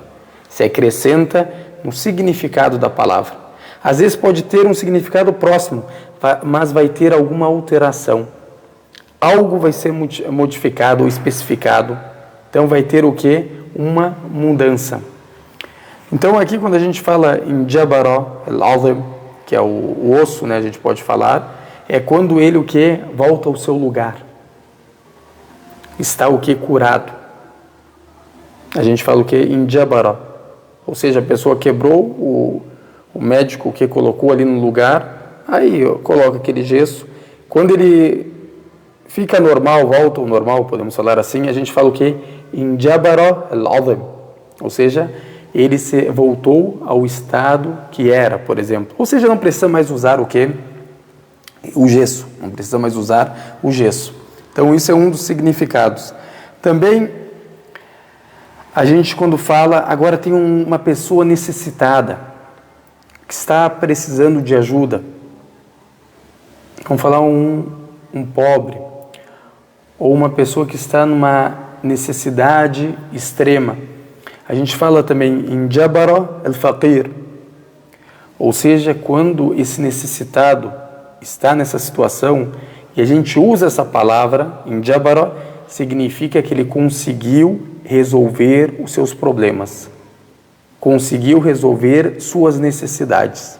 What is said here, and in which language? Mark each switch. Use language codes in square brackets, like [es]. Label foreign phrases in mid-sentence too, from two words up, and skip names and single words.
[pt] Se acrescenta no significado da palavra. Às vezes pode ter um significado próximo, mas vai ter alguma alteração. Algo vai ser modificado ou especificado. Então vai ter o quê? Uma mudança. Então aqui quando a gente fala em [ar] جبر العظم, [pt] que é o osso, né, a gente pode falar, é quando ele o quê? Volta ao seu lugar. Está o quê? Curado. A gente fala o quê? Em Jabara. Ou seja, a pessoa quebrou, o médico que colocou ali no lugar, aí coloca aquele gesso. Quando ele fica normal, volta ao normal, podemos falar assim, a gente fala o quê? [ar] انجبر العظم. [pt] Ou seja, ele voltou ao estado que era, por exemplo. Ou seja, não precisa mais usar o quê? O gesso. Não precisa mais usar o gesso. Então, isso é um dos significados. Também, a gente quando fala, agora tem uma pessoa necessitada, que está precisando de ajuda. Vamos falar um pobre, ou uma pessoa que está numa necessidade extrema. A gente fala também em [ar] جبر الفقير, [pt] ou seja, quando esse necessitado está nessa situação, e a gente usa essa palavra, em Jabara, significa que ele conseguiu resolver os seus problemas, conseguiu resolver suas necessidades.